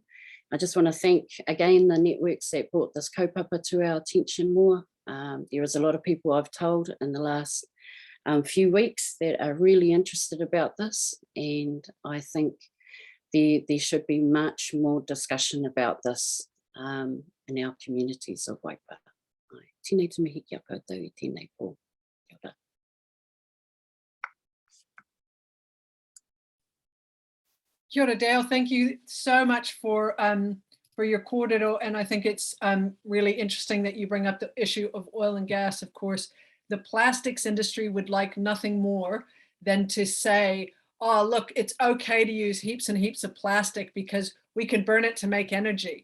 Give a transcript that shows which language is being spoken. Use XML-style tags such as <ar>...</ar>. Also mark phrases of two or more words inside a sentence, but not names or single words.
<en>I just want to thank again the networks that brought this kaupapa to our attention more. There is a lot of people I've told in the last few weeks that are really interested about this, and I think there should be much more discussion about this in our communities of Waipa.</en> <mi>Tēnei te mihi kia koutou I tēnei pō. Kia ora. Kia ora, Dale.</mi> <en>Thank you so much for your kōrero, and I think it's really interesting that you bring up the issue of oil and gas. Of course, the plastics industry would like nothing more than to say, oh, look, it's okay to use heaps and heaps of plastic because we can burn it to make energy.</en>